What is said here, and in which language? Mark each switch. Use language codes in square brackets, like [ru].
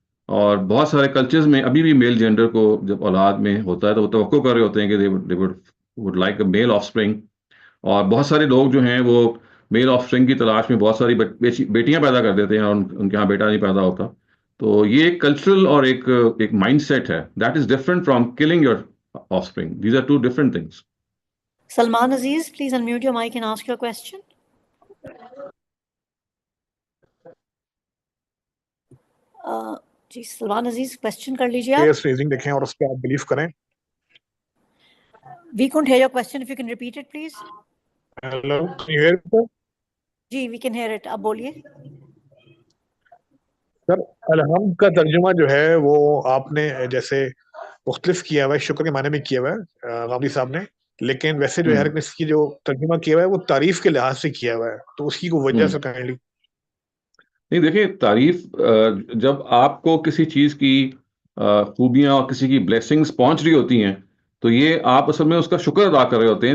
[ur] اور بہت سارے کلچرز میں ابھی بھی میل جینڈر کو جب اولاد میں ہوتا ہے تو وہ توقع کر رہے ہوتے ہیں کہ [en] they would like a male offspring. [ur] اور بہت سارے لوگ جو ہیں وہ میل آف اسپرنگ کی تلاش میں بہت ساری بیٹیاں پیدا کر دیتے ہیں اور ان کے ہاں بیٹا نہیں پیدا ہوتا. تو یہ ایک کلچرل اور ایک مائنڈ سیٹ ہے. [en] That is different from killing your offspring. These are two different things. Salman Aziz, please unmute your mic and ask your question. [ur] جی Salman Aziz question کر لیجیے آپ. فریزنگ دیکھیں اور اس پہ آپ بلیف کریں. [en] We couldn't hear your question. If you can repeat it, please. Hello, can you hear me? جی we can hear it. [ur] آپ بولیے. سر الحمد کا ترجمہ جو ہے وہ آپ نے جیسے مختلف کیا ہوا ہے، شکر کے معنی میں کیا ہوا ہے غامدی صاحب نے، لیکن ویسے جو ہے ہر کسی کی جو ترجمہ کیا ہوا ہے وہ تعریف کے لحاظ سے کیا ہوا ہے، تو اس کی کوئی وجہ سے کائنڈلی. نہیں دیکھیں، تعریف جب آپ کو کسی چیز کی خوبیاں اور کسی کی بلیسنگز پہنچ رہی ہوتی ہیں تو یہ آپ اصل میں اس کا شکر ادا کر رہے ہوتے ہیں.